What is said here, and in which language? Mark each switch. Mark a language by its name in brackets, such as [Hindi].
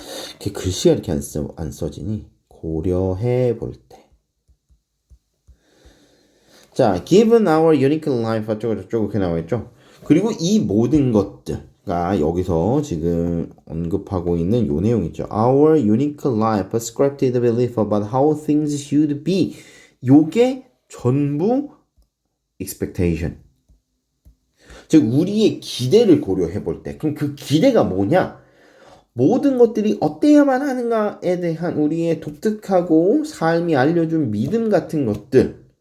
[Korean] 이렇게 글씨가 이렇게 안 써지니 고려해 볼 때. 자, [English] given our unique life [Korean] 어쩌고 저쩌고 이렇게 나와 있죠. 그리고 이 모든 것들가 여기서 지금 언급하고 있는 요 내용 있죠. [English] Our unique life, a scripted belief about how things should be. [Korean] 요게 전부 expectation. 즉 우리의 기대를 고려해 볼 때. 그럼 그 기대가 뭐냐? 모든 것들이 어때야만 하는가에 대한 우리의 독특하고 삶이 알려준 믿음 같은 것들.